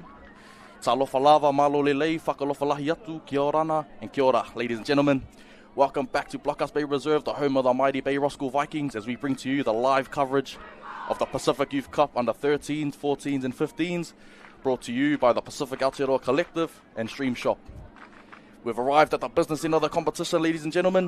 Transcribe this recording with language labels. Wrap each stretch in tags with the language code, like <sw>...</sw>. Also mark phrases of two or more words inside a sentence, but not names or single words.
<sm>Talofa lava</sm> <to>malo lelei,</to> <niu>whakalofa lahi atu,</niu> <mi>kia ora ana, and kia ora,</mi> <en>ladies and gentlemen. Welcome back to Blockhouse Bay Reserve, the home of the mighty Bay Roskill Vikings, as we bring to you the live coverage of the Pacific Youth Cup under-13s, 14s and 15s, brought to you by the Pacific Aotearoa Collective and Stream Shop. We've arrived at the business end of the competition, ladies and gentlemen.</en>